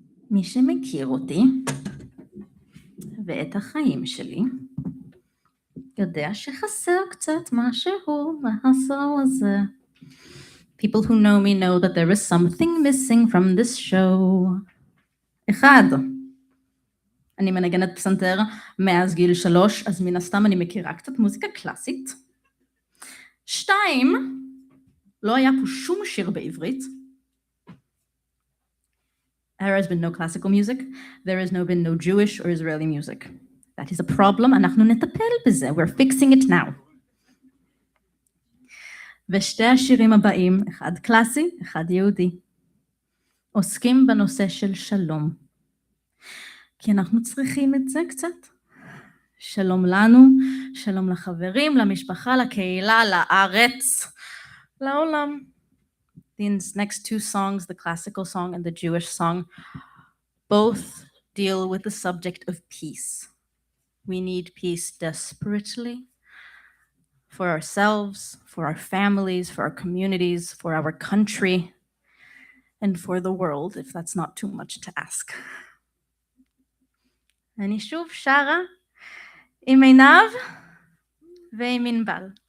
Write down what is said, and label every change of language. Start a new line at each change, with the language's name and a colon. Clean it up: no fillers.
Hebrew: מי שמכיר אותי ואת החיים שלי, יודע שחסר קצת משהו בהסו הזה.
English: People who know me know that there is something missing from this show. 1.
Hebrew: אני מנגנת פסנתר מאז גיל 3, אז מן הסתם אני מכירה קצת מוזיקה קלאסית. 2. לא היה פה שום שיר בעברית.
English: There has been no classical music. There has been no Jewish or Israeli music. That is a problem.
Hebrew: אנחנו נטפל בזה.
English: We're fixing it now.
Hebrew: ושתי השירים הבאים, אחד קלאסי, אחד יהודי, עוסקים בנושא של שלום. כי אנחנו צריכים את זה קצת. שלום לנו, שלום לחברים, למשפחה, לקהילה, לארץ, לעולם.
English: These next two songs, the classical song and the Jewish song, both deal with the subject of peace. We need peace desperately for ourselves, for our families, for our communities, for our country, and for the world, if that's not too much to ask.
Hebrew: אני שוב שרה עם עינב ועם ענבל.